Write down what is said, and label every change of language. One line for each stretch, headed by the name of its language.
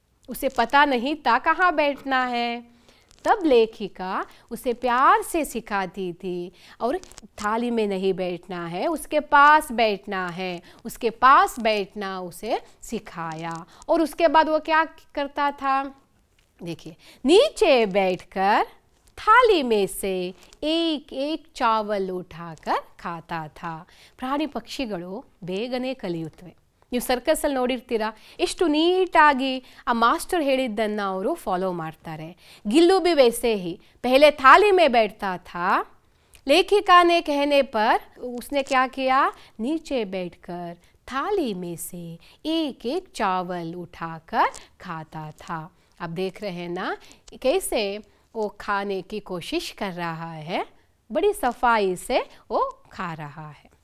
Hindi: उसे पता नहीं था कहाँ बैठना है। तब लेखिका उसे प्यार से सिखाती थी और थाली में नहीं बैठना है, उसके पास बैठना है, उसके पास बैठना उसे सिखाया। और उसके बाद वो क्या करता था, देखिए, नीचे बैठकर थाली में से एक एक चावल उठाकर खाता था।
Kannada: ಪ್ರಾಣಿ ಪಕ್ಷಿಗಳು ಬೇಗನೆ ಕಲಿಯುತ್ತವೆ। ನೀವು ಸರ್ಕಸಲ್ಲಿ ನೋಡಿರ್ತೀರಾ, ಎಷ್ಟು ನೀಟಾಗಿ ಆ ಮಾಸ್ಟರ್ ಹೇಳಿದ್ದನ್ನು ಅವರು ಫಾಲೋ ಮಾಡ್ತಾರೆ।
Hindi: गिल्लू भी वैसे ही पहले थाली में बैठता था, लेखिका ने कहने पर उसने क्या किया, नीचे बैठकर थाली में से एक एक चावल उठाकर खाता था। आप देख रहे हैं ना कैसे वो खाने की कोशिश कर रहा है, बड़ी सफाई से वो खा रहा है।